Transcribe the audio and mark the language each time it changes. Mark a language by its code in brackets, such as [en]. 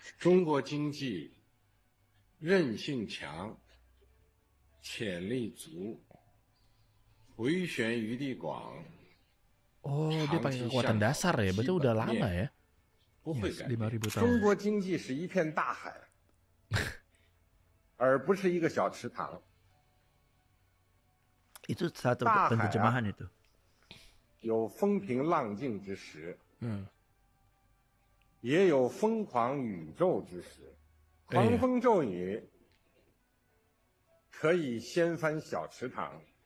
[zh] 中国经济韧性强，潜力足，回旋余地广。 [id] Oh, dia pakai kekuatan dasar ya, berarti udah lama ya. 5.000 tahun. [zh] 中国经济是一片大海，而不是一个小池塘。 [id] Itu satu penerjemahan itu. [zh] 有风平浪静之时，也有疯狂宇宙之时。狂风骤雨可以掀翻小池塘。